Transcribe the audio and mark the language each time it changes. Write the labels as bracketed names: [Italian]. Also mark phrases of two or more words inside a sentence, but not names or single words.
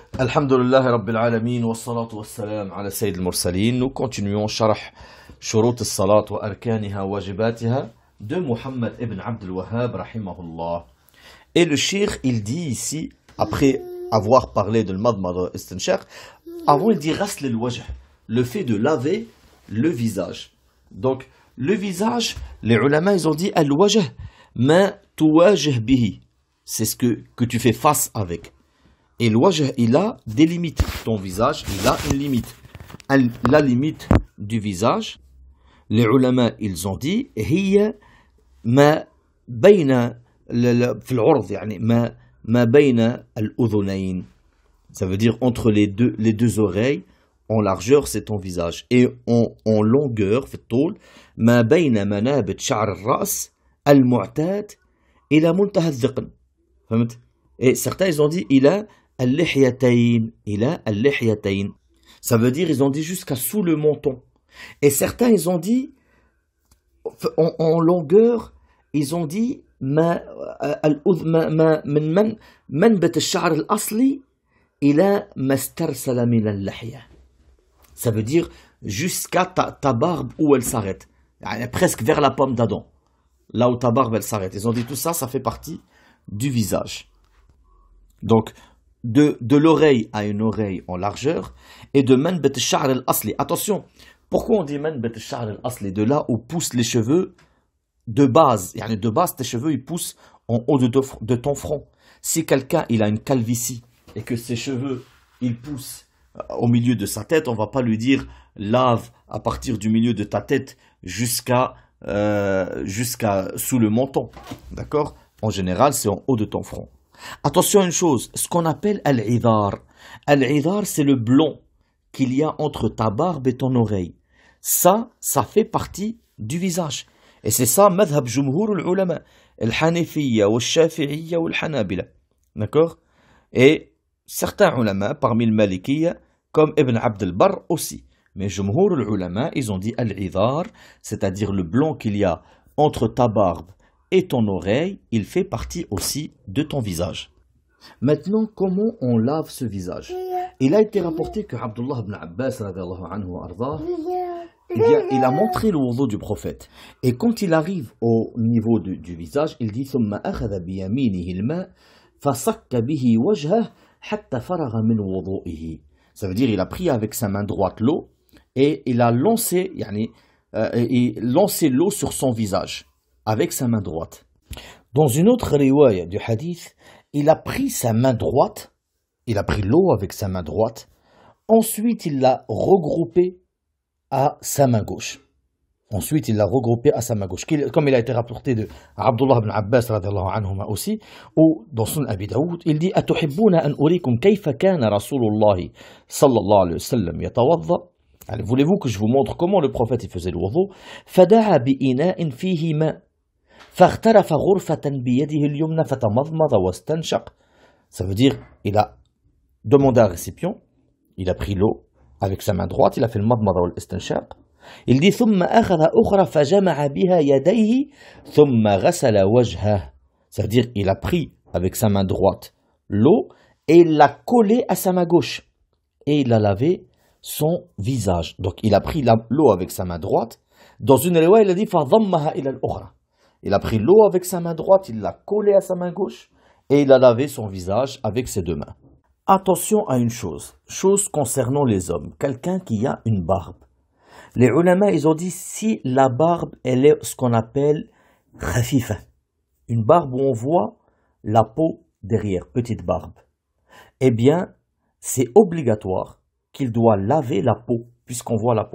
[Arabic] الحمد لله رب العالمين والصلاة والسلام على سيد المرسلين. [French] Nous continuons Sharh Shurut al-Salat wa Arkaniha wa Wajibatiha de Muhammad ibn Abd al-Wahhab rahimahullah. Et le Cheikh, il dit ici, après avoir parlé de l' [Arabic] المضمضة الاستنشاق, [French] avant il dit [Arabic] غسل الوجه, [French] le fait de laver le visage. Donc le visage, les ulama ils ont dit [Arabic] الوجه ما تواجه به, [French] c'est ce que tu fais face avec. Et le wajh, il a des limites. Ton visage, il a une limite. La limite du visage, les ulama, ils ont dit, [Arabic] هي ما بين في العرض يعني ما بين الأذنين. [French] Ça veut dire entre les deux oreilles, en largeur, c'est ton visage. Et en longueur, [Arabic] في الطول, ما بين منابت شعر الرأس المعتاد إلى منتهى الذقن. فهمت؟ [French] Et certains, ils ont dit, il a al-lihyatayn, ça veut dire, ils ont dit jusqu'à sous le menton. Et certains, ils ont dit, en longueur, ils ont dit, ça veut dire jusqu'à ta barbe où elle s'arrête, presque vers la pomme d'Adam, là où ta barbe elle s'arrête. Ils ont dit tout ça, ça fait partie du visage. Donc, de l'oreille à une oreille en largeur, et de [Arabic] منبت الشعر الأصلي. [French] Attention, pourquoi on dit [Arabic] منبت الشعر الأصلي? [French] De là où poussent les cheveux de base. De base, tes cheveux, ils poussent en haut de ton front. Si quelqu'un, il a une calvitie, et que ses cheveux, ils poussent au milieu de sa tête, on va pas lui dire, lave à partir du milieu de ta tête jusqu'à sous le menton. D'accord? En général, c'est en haut de ton front. Attention à une chose, ce qu'on appelle al-idhar. Al-idhar, c'est le blond qu'il y a entre ta barbe et ton oreille. Ça fait partie du visage. Et c'est ça, [Arabic] مذهب جمهور العلماء الحنفية الشافعية الحنابلة. [French] D'accord? Et certains ulama, parmi le malikiyya, comme Ibn Abd al-Barr aussi. Mais [Arabic] جمهور العلماء, [French] ils ont dit al-idhar, c'est-à-dire le blond qu'il y a entre ta barbe et ton oreille, il fait partie aussi de ton visage. Maintenant, comment on lave ce visage? Il a été rapporté que Abdullah ibn Abbas, il a montré le wudu du prophète. Et quand il arrive au niveau du visage, il dit [Arabic] ثم أخذ بيمينه الماء فصك به وجهه حتى فرغ من وضوئه. [French] Ça veut dire il a pris avec sa main droite l'eau et il a lancé l'eau sur son visage avec sa main droite. Dans une autre riwaya du hadith, il a pris sa main droite, il a pris l'eau avec sa main droite, ensuite il l'a regroupée à sa main gauche. Comme il a été rapporté de Abdullah ibn Abbas [Arabic] رضي الله عنهما [French] aussi, ou dans son Abi Daoud, il dit [Arabic] أتحبون أن أريكم كيف كان رسول الله صلى الله عليه وسلم يتوضأ. [French] Voulez-vous que je vous montre comment le prophète il faisait le wudu? [Arabic] فدعا بإناء فيه ماء. فاغترف غرفة بيده اليمنى فتمضمض واستنشق. [French] Ça veut dire, il a demandé un récipient, il a pris l'eau avec sa main droite, il a fait le [Arabic] المضمضة والاستنشاق. [French] Il dit [Arabic] ثم أخذ أخرى فجمع بها يديه ثم غسل وجهه. [French] Ça veut dire, il a pris avec sa main droite l'eau et il l'a collée à sa main gauche et il a lavé son visage. Donc il a pris l'eau avec sa main droite. Dans une riwaya, il a dit [Arabic] فضمها إلى الأخرى. [French] Il a pris l'eau avec sa main droite, il l'a collée à sa main gauche et il a lavé son visage avec ses deux mains. Attention à une chose concernant les hommes, quelqu'un qui a une barbe. Les ulama, ils ont dit si la barbe, elle est ce qu'on appelle khafifa, une barbe où on voit la peau derrière, petite barbe, eh bien, c'est obligatoire qu'il doit laver la peau, puisqu'on voit la peau.